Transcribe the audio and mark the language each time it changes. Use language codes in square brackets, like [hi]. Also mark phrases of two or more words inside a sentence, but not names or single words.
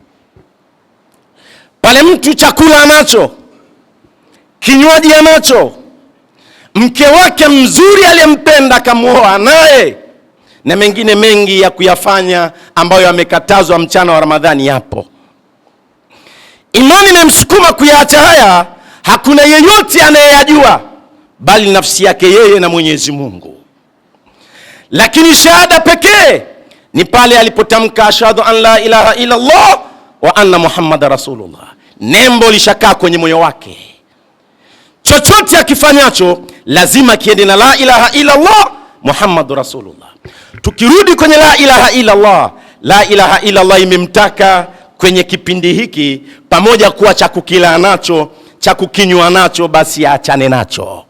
[sw] Pale mtu chakula anacho, kinywaji anacho, mke wake mzuri aliyempenda kamuoa naye, na mengine mengi ya kuyafanya ambayo yamekatazwa mchana wa Ramadhani yapo. Imani imemsukuma kuyaacha haya, hakuna yeyote anayeyajua bali nafsi yake yeye na Mwenyezi Mungu. Lakini shahada pekee ni pale alipotamka [ar] أشهد أن لا إله إلا الله وأن محمد رسول الله. [sw] Nembo lishakaa kwenye moyo wake. Chochote akifanyacho lazima kiende na [ar] لا إله إلا الله محمد رسول الله. [sw] Tukirudi kwenye [ar] لا إله إلا الله, لا إله إلا الله [sw] imemtaka kwenye kipindi hiki, pamoja kuwa cha kukila nacho, cha kukinywa nacho, basi aachane nacho.